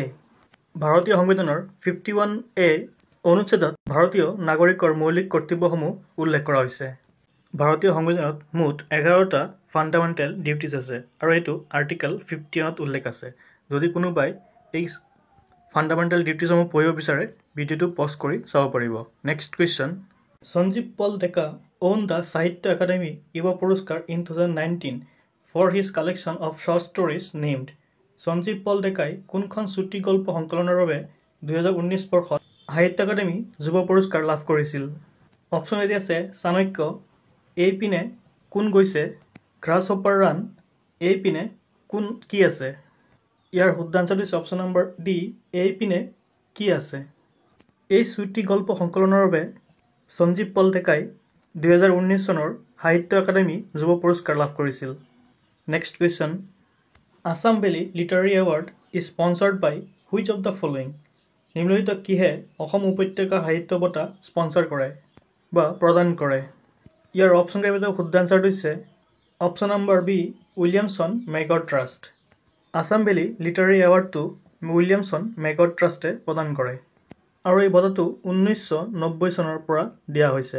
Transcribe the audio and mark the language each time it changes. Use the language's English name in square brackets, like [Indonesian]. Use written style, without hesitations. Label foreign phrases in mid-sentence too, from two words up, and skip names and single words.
[Assamese] ভাৰতীয় সংবিধানৰ 51A অনুচ্ছেদত ভাৰতীয় নাগৰিকৰ মৌলিক কৰ্তব্যসমূহ উল্লেখ কৰা হৈছে। ভাৰতীয় সংবিধানত মুঠ 11টা [English] fundamental duties [Assamese] আছে আৰু এইটো আৰ্টিকল 51ত উল্লেখ আছে। যদি কোনোবাই এই [English] fundamental duties [Assamese] পঢ়িব বিচাৰে ভিডিঅ'টো পজ কৰি চাব পাৰিব। [English] next question, সঞ্জীৱ পল ডেকা owned the Sahitya Academy Yuva Puruskar in 2019 for his collection of short stories named। [Assamese] সঞ্জীৱ পল ডেকাই কোনখন চুটি গল্প সংকলনৰ বাবে 2019 বৰ্ষত সাহিত্য একাডেমী যুৱ পুৰস্কাৰ লাভ কৰিছিল? অপশ্যন এটি আছে চাণক্য, এইপিনে কোন গৈছে, গ্ৰাছহপাৰ ৰান, এইপিনে কোন কি আছে? ইয়াৰ শুদ্ধ আনচাৰটো হৈছে [English] option number [Assamese] ডি এইপিনে কি আছে। এই চুটি গল্প সংকলনৰ বাবে সঞ্জীৱ পল ডেকাই 2019 চনৰ সাহিত্য একাডেমী যুৱ পুৰস্কাৰ লাভ কৰিছিল। [English] next question, Assam Valley Literary Award is sponsored by which of the following. [Assamese] নিম্নলিখিত কিহে অসম উপত্যকা সাহিত্য বঁটা স্পনচাৰ কৰে বা প্ৰদান কৰে? ইয়াৰ অপশ্যন কেইটা শুদ্ধ আনচাৰটো হৈছে [English] option number [Assamese] বি উইলিয়ামছন মেগৰ ট্ৰাষ্ট। আছাম ভেলী লিটাৰেৰী এৱাৰ্ডটো উইলিয়ামছন মেগৰ ট্ৰাষ্টে প্ৰদান কৰে আৰু এই বঁটাটো 1990 চনৰ পৰা দিয়া হৈছে।